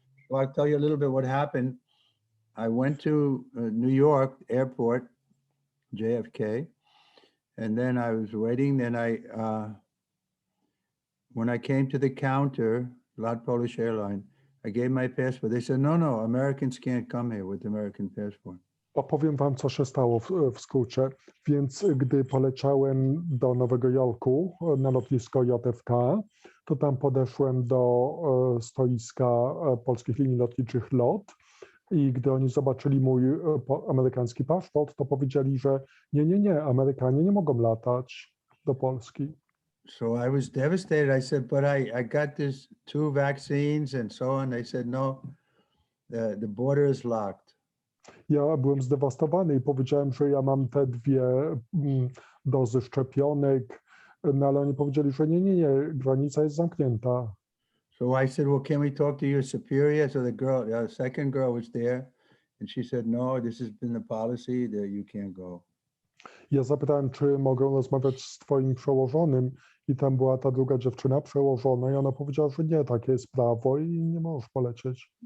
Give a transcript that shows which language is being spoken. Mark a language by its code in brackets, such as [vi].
[en] Well, I'll tell you a little bit what happened. I went to New York airport, JFK, and then I was waiting. Then when I came to the counter, Lot Polish Airline, I gave my passport. They said, no, Americans can't come here with American passport. [pl] Opowiem wam, co się stało w skrócie. Więc gdy poleciałem do Nowego Jorku na lotnisko JFK, to tam podeszłem do stoiska polskich linii lotniczych LOT i gdy oni zobaczyli mój amerykański paszport, to powiedzieli, że nie, Amerykanie nie mogą latać do Polski. [en] So I was devastated. I said, but I got this 2 vaccines and so on. They said, no, the border is locked. [pl] Ja byłem zdewastowany i powiedziałem, że ja mam te 2 dozy szczepionek, no ale oni powiedzieli, że nie, granica jest zamknięta. [en] So I said, well, can we talk to your superior? So the second girl was there and she said, no, this has been the policy that you can't go. [pl] Ja zapytałem, czy mogę rozmawiać z twoim przełożonym i tam była ta druga dziewczyna przełożona i ona powiedziała, że nie, takie jest prawo i nie możesz polecieć.